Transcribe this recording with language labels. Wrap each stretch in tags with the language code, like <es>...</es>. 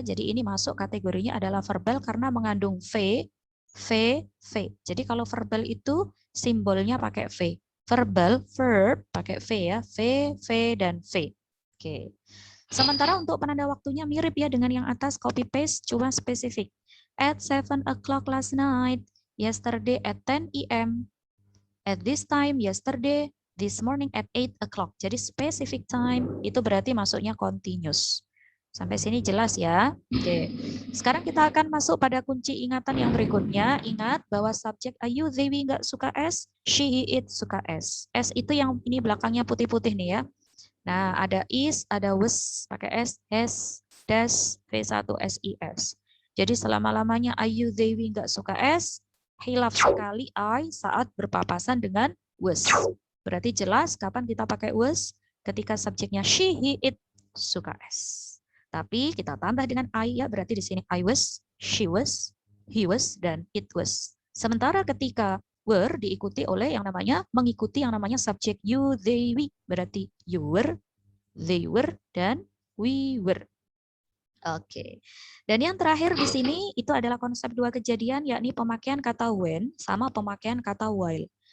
<id>Jadi ini masuk kategorinya adalah verbal karena mengandung v, v. Jadi kalau verbal itu simbolnya pakai v. Verbal verb pakai v ya, v dan v. Oke. Sementara untuk penanda waktunya mirip ya dengan yang atas, copy paste cuma spesifik.</id> <en>At 7 o'clock last night, yesterday at 10 AM, at this time yesterday, this morning at 8 o'clock.</en> <id>Jadi specific time itu berarti masuknya continuous. Sampai sini jelas ya. Oke. Sekarang kita akan masuk pada kunci ingatan yang berikutnya. Ingat bahwa subjek ayu, they, we nggak suka S, she, he, it suka S. S itu yang ini belakangnya putih-putih nih ya. Nah, ada is, ada was pakai S, has, dash, V1, SIS. Jadi selama-lamanya ayu, they, we nggak suka S, hilaf sekali I saat berpapasan dengan was. Berarti jelas kapan kita pakai was? Ketika subjeknya she, he, it suka S. Tapi kita tambah dengan I ya, berarti di sini I was, she was, he was, dan it was. Sementara ketika were diikuti oleh yang namanya mengikuti yang namanya subjek you, they, we. Berarti you were, they were, dan we were. Oke. Dan yang terakhir di sini itu adalah konsep dua kejadian, yakni pemakaian kata when sama pemakaian kata while.</id>